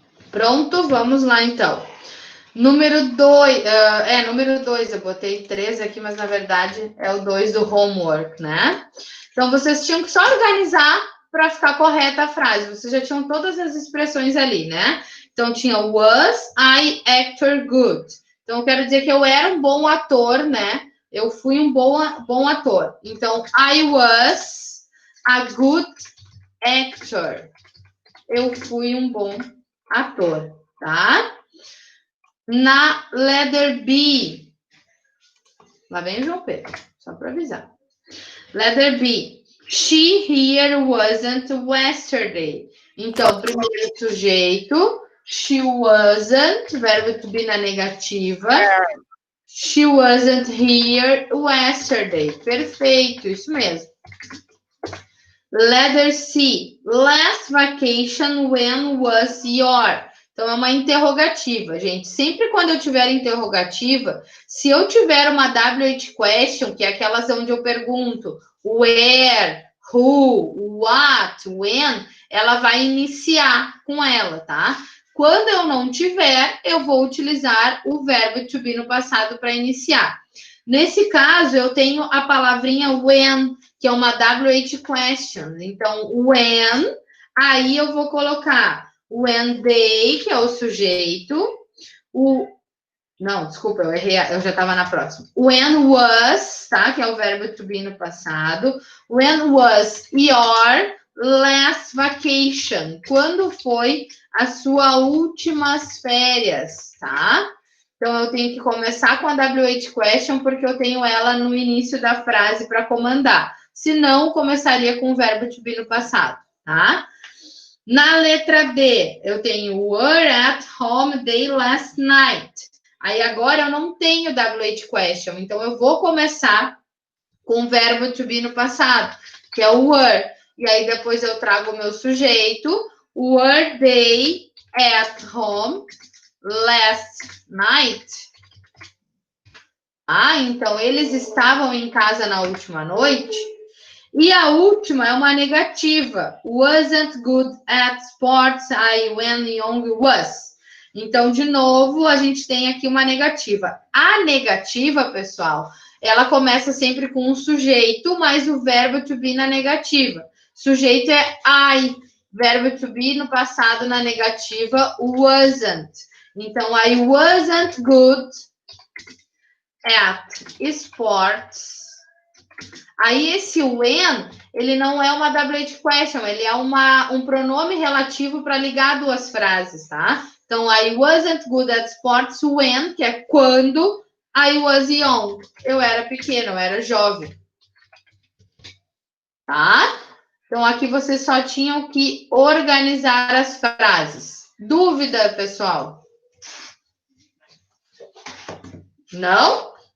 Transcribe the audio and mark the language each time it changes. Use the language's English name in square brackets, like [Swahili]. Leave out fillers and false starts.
[Portuguese] Pronto, vamos lá então. Número 2, número 2, eu botei 3 aqui, mas na verdade é o 2 do homework, né? Então vocês tinham que só organizar para ficar correta a frase. Vocês já tinham todas as expressões ali, né? Então tinha was I actor good. Então eu quero dizer que eu era um bom ator, né? Eu fui um bom ator. Então I was a good actor. Eu fui um bom ator, tá? [English] Na letter B. [Portuguese] Lá vem o João Pedro, só para avisar. [English] Letter B. She here wasn't yesterday. [Portuguese] Então, primeiro sujeito. She wasn't, verbo to be na negativa. [English] She wasn't here yesterday. Perfeito, isso mesmo. Letter C. Last vacation, when was your? [Portuguese] Então, é uma interrogativa, gente. Sempre quando eu tiver interrogativa, se eu tiver uma WH question, que é aquelas onde eu pergunto where, who, what, when, ela vai iniciar com ela, tá? Quando eu não tiver, eu vou utilizar o verbo to be no passado para iniciar. Nesse caso, eu tenho a palavrinha when, que é uma WH question. Então, when, aí eu vou colocar when they, que é o sujeito, não, desculpa, eu errei, eu já estava na próxima. When was, tá? Que é o verbo to be no passado. [English] When was your last vacation? [Portuguese] Quando foi a sua últimas férias, tá? Então, eu tenho que começar com a WH question, porque eu tenho ela no início da frase para comandar. Se não, começaria com o verbo to be no passado, tá? Na letra D, eu tenho were at home they last night. Aí agora eu não tenho WH question, então eu vou começar com o verbo to be no passado, que é o were. E aí depois eu trago o meu sujeito, were they at home last night? Ah, então eles estavam em casa na última noite? E a última é uma negativa. [English] Wasn't good at sports I when young was. [Portuguese] Então, de novo, a gente tem aqui uma negativa. A negativa, pessoal, ela começa sempre com um sujeito, mais o verbo to be na negativa. Sujeito é I. Verbo to be no passado na negativa, wasn't. [English] Então, I wasn't good at sports [Portuguese] Aí esse when, ele não é uma WH question, ele é um pronome relativo para ligar duas frases, tá? [English] Então, I wasn't good at sports when, que é quando I was young. [Portuguese] Eu era pequeno, eu era jovem. Tá? Então, aqui vocês só tinham que organizar as frases. Dúvida, pessoal? Não?